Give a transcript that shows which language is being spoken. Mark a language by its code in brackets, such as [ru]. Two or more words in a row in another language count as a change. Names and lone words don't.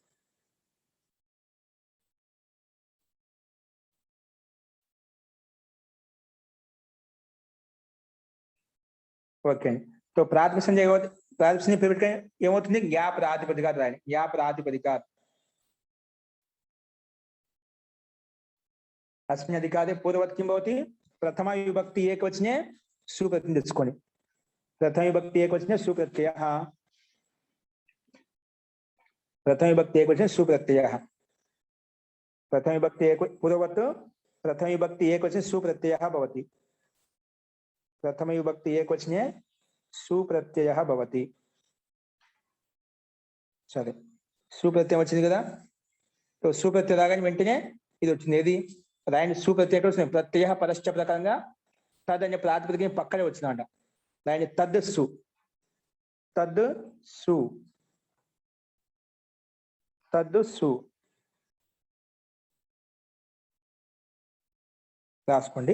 [te] ఓకే అండి. సో ప్రాతిపదిక సంజ్ఞ ఏమవుతుంది? యా ప్రాతిపదిక రాయండి. [sa] యా ప్రాతిపదిక अस्मिन् अधिकारे पूर्ववत् किं भवति? प्रथमा विभक्ति एकवचने सुप्रत्ययं तेच्చుకోండి. प्रथम विभक्ति एकवचने सुप्रत्ययः. प्रथम विभक्ति एकवचने सुप्रत्ययः. प्रथम विभक्ति पूर्ववत् प्रथम विभक्ति एकवचने सुप्रत्ययः भवति. प्रथम विभक्ति एकवचने सुप्रत्ययः भवति. [te] సరే, సుప్రత్యయం వచ్చింది కదా. సో సుప్రత్యయం రాగానే వెంటనే ఇది వచ్చింది. ఏది రాయండి? సుప్రత్యయం వచ్చింది. ప్రత్యయ పరశ్చ ప్రకారంగా తద్ అనే ప్రాతిపదిక పక్కనే వచ్చిందంట. రాయండి. తద్ సు, తద్ సు, తద్ సు రాసుకోండి.